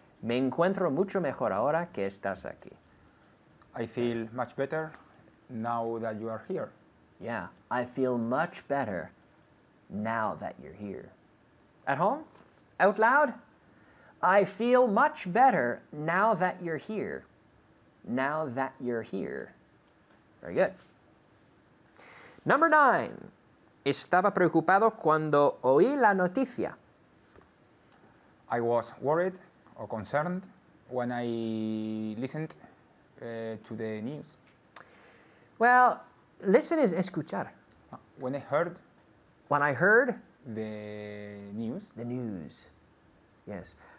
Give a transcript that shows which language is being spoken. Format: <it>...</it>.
<es>Me encuentro mucho mejor ahora que estás aquí.</es> <en>I feel much better now that you are here. Yeah, I feel much better now that you're here. At home? Out loud? I feel much better now that you're here. Now that you're here. Very good. Number 9.</en> <es>Estaba preocupado cuando oí la noticia.</es> <en>I was worried or concerned when I listened to the news. Well, listen is escuchar. When I heard When I heard the news, the news. Yes.</en>